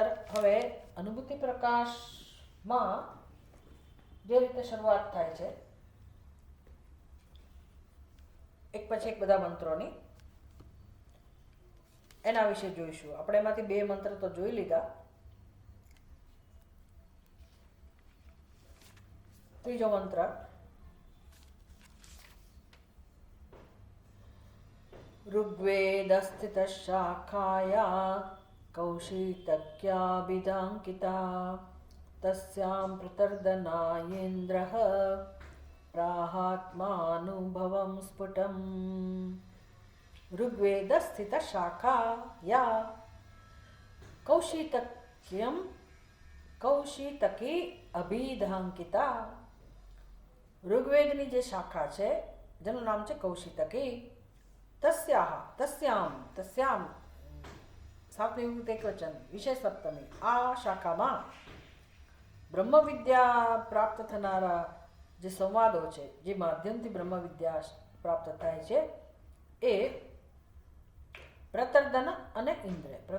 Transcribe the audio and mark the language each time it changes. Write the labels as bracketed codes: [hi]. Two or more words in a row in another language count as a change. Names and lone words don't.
[gu] હવે અનુભૂતિ પ્રકાશમાં જે રીતે શરૂઆત થાય છે એક પછી એક બધા મંત્રોની, એના વિશે જોઈશું. આપણે એમાંથી બે મંત્ર તો જોઈ લીધા. ત્રીજો મંત્ર: [sa] ऋग्वेदस्थितशाखाया कौशितक्याभिधाङ्किता तस्यां प्रतर्दनायेन्द्रः प्राहात्मानुभवं स्फुटम्. ऋग्वेदस्थितशाखाया कौशितकी अभिधांकिता. [gu] ઋગ્વેદની જે શાખા છે જેનું નામ છે કૌશિતકી, તસ્યામ સાતમી વિભક્તિ એકવચન વિશેષ સપ્તમી, આ શાખામાં બ્રહ્મ વિદ્યા પ્રાપ્ત થનારા જે સંવાદો છે, જે માધ્યમથી બ્રહ્મ વિદ્યા પ્રાપ્ત થાય છે, એ પ્રતર્દન અને ઇન્દ્ર.